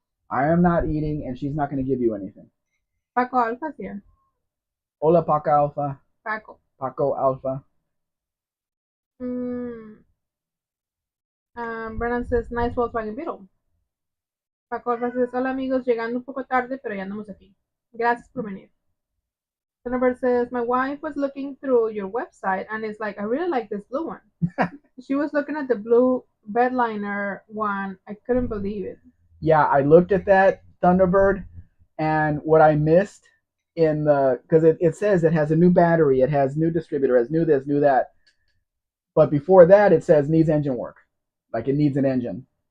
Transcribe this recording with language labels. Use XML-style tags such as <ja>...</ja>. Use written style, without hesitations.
<en>I am not eating, and she's not going to give you anything. Paco Alfa's here.</en> <es>Hola, Paco Alpha.</es> <en>Paco. Paco Alpha. Mm, Brennan says, nice Volkswagen Beetle.</en> <es>Paco says, hola amigos, llegando un poco tarde, pero ya andamos aquí. Gracias por venir.</es> <en>Jennifer says, my wife was looking through your website and is like, I really like this blue one. She was looking at the blue bedliner one. I couldn't believe it. Yeah, I looked at that Thunderbird, and what I missed in the because it says it has a new battery, it has new distributor, it has new this, new that, but before that it says needs engine work, like it needs an engine.</en>